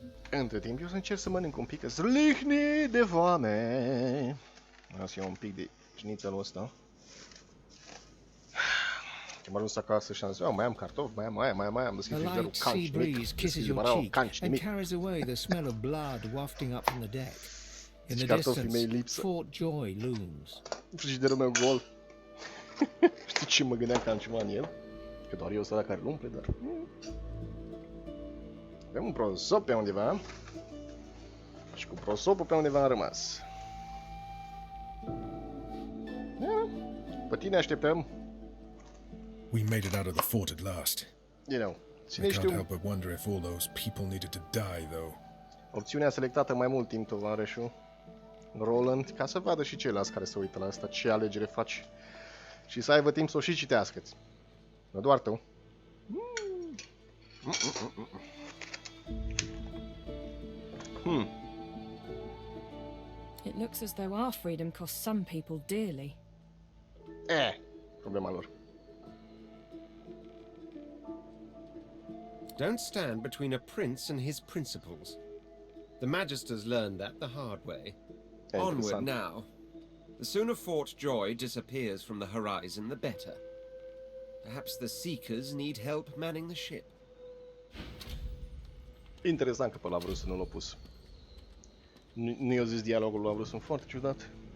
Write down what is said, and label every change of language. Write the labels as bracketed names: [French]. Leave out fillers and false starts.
[Romanian] Între timp, eu să încerc să mănânc un pic, că zlihni de foame. Vreau să iau un pic de șnițelul ăsta. Am ajuns acasă și am zis, mai am cartofi, mai am deschis frigiderul, canci, nimic. [English] Kisses your cheek and carries away the smell of blood wafting up from the deck. In the distance, Fort Joy looms. [Romanian] Frigiderul meu gol. Știi ce mă gândeam că am ceva în el? Că doar eu sunt ăla care îl umple, dar... Avem un prosop pe undeva. Și cu prosopul pe undeva am rămas. Pe tine așteptăm. [English] We made it out of the fort at last. You know, I can't help but wonder if all those people needed to die, though. [Romanian] Opțiunea selectată mai mult timp, tovarășul Roland, ca să vadă și ceilalți care se uită la asta, ce alegere faci. Și să aibă timp să o și citească. Nu doar tu. [English] It looks as though our freedom costs some people dearly. [Romanian] Problema lor. [English] Don't stand between a prince and his principles. The Magisters learned that the hard way. Onward now. The sooner Fort Joy disappears from the horizon, the better. Perhaps the Seekers need help manning the ship. [Romanian] Interesant că pe Lavrsss nu l-a pus. Nu i-a zis dialogul lui Lavrsss, sunt foarte ciudat.